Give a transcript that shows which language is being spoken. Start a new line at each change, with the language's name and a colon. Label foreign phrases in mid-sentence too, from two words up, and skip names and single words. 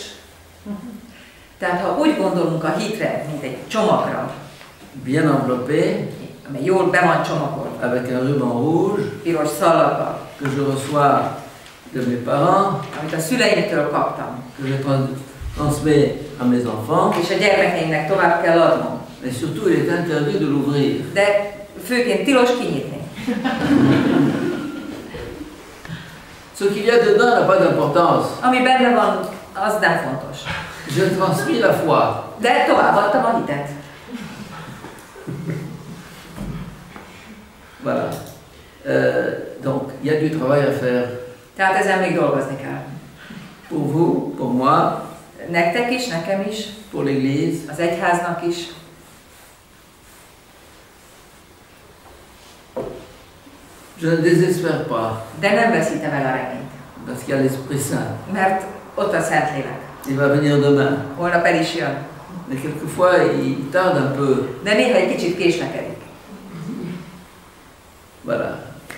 Hungarian: Tehát ha úgy gondolunk a hitre, mint egy csomagra,
French: bien enveloppé,
Hungarian: amely jól be van csomagolva,
French: avec un ruban rouge,
Hungarian: piros szalakkal,
French: que je reçois de mes parents,
Hungarian: amit a szüleimtől kaptam,
French: que je transmets à mes enfants,
Hungarian: és a gyermekeimnek tovább kell adnom.
French: mais surtout il est interdit de l'ouvrir.
Hungarian: De főként tilos kinyitni.
French: Ce qu'il y a dedans n'a pas d'importance.
Hungarian: Ami benne van, az nem fontos.
French: Je transmets la foi.
Hungarian: De továbbadtam a hitet.
French: Voilà. Donc, il y a du travail à faire.
Hungarian: Tehát ezen még dolgozni kell.
French: Pour vous, pour moi,
Hungarian: Nektek is, nekem is,
French: pour l'Église.
Hungarian: az egyháznak is.
French: Je ne désespère pas,
Hungarian: De nem veszítem el a reményt.
French: parce qu'il y a l'Esprit Saint.
Hungarian: Mert ott a Szentlélek.
French: Il va venir demain.
Hungarian: Holnap el is jön.
French: Mais quelquefois, il tarde un peu.
Hungarian: De néha egy kicsit késlekedik.
French: Voilà.